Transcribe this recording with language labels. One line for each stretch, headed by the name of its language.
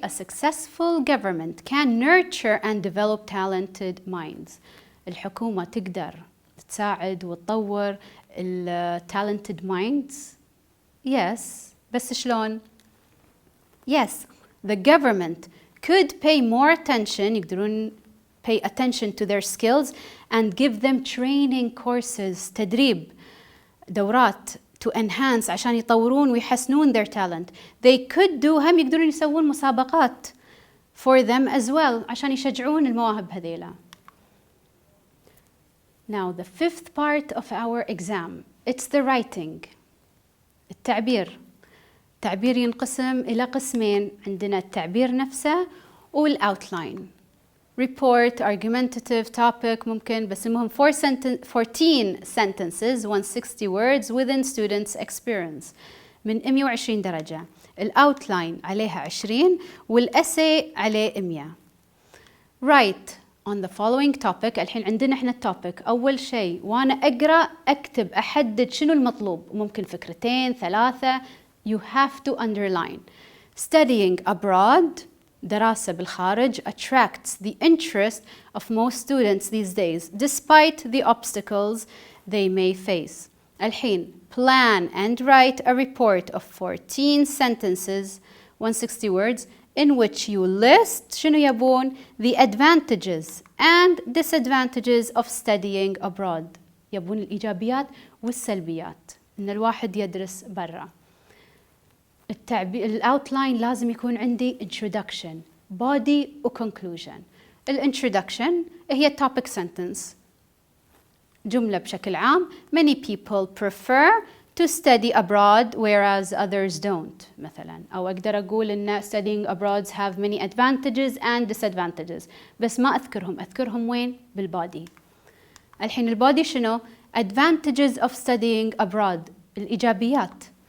English: A successful government can nurture and develop talented minds.
Arabic: الحكومة تقدر تساعد وتطور
English: talented minds. Yes.
Arabic: بس شلون؟
English: Yes. The government could pay more attention,
Arabic: يقدرون
English: pay attention to their skills and give them training courses,
Arabic: تدريب، دورات
English: to enhance
Arabic: عشان يطورون ويحسنون
English: their talent. They could do
Arabic: هم يقدرون يسوون مسابقات
English: for them as well
Arabic: عشان يشجعون المواهب هذيلا.
English: Now the fifth part of our exam, it's the writing.
Arabic: التعبير. التعبير ينقسم إلى قسمين، عندنا التعبير نفسه والoutline.
English: Report, argumentative, topic
Arabic: ممكن، بس المهم
English: 14 sentences 160 words within students' experience
Arabic: من 120 درجة. الoutline عليها 20 والessay عليه 100.
English: Write on the following topic.
Arabic: الحين عندنا احنا التوبيك. أول شيء وأنا أقرأ أكتب أحدد شنو المطلوب، ممكن فكرتين 3.
English: You have to underline. Studying abroad,
Arabic: دراسة بالخارج,
English: attracts the interest of most students these days, despite the obstacles they may face. الحين, plan and write a report of 14 sentences, 160 words, in which you list
Arabic: شنو يبون
English: the advantages and disadvantages of studying abroad.
Arabic: يبون الإيجابيات والسلبيات إن الواحد يدرس برا. الأوتلاين لازم يكون عندي introduction, body و conclusion. الintroduction هي
English: topic sentence,
Arabic: جملة بشكل عام.
English: Many people prefer to study abroad whereas others don't مثلا.
Arabic: أو أقدر أقول إن
English: studying abroad have many advantages and disadvantages،
Arabic: بس ما أذكرهم وين؟ بالبادي. الحين البادي شنو؟
English: advantages of studying abroad،
Arabic: الإيجابيات.